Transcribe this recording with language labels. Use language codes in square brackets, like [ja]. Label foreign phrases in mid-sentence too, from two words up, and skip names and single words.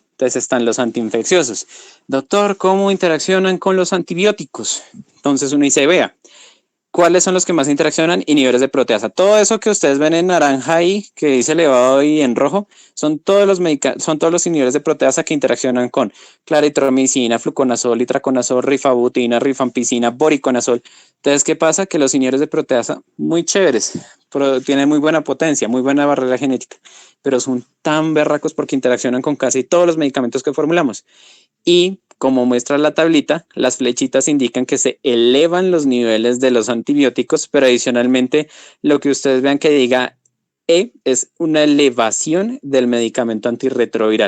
[es] Entonces están los antiinfecciosos. Doctor, ¿cómo interaccionan con los antibióticos? Entonces uno dice, vea, ¿cuáles son los que más interaccionan? Inhibidores de proteasa. Todo eso que ustedes ven en naranja ahí, que dice elevado y en rojo, son todos los inhibidores de proteasa que interaccionan con claritromicina, fluconazol, itraconazol, rifabutina, rifampicina, boriconazol. Entonces, ¿qué pasa? Que los inhibidores de proteasa, muy chéveres, tienen muy buena potencia, muy buena barrera genética, pero son tan berracos porque interaccionan con casi todos los medicamentos que formulamos. Y como muestra la tablita, las flechitas indican que se elevan los niveles de los antibióticos, pero adicionalmente lo que ustedes vean que diga E es una elevación del medicamento antirretroviral.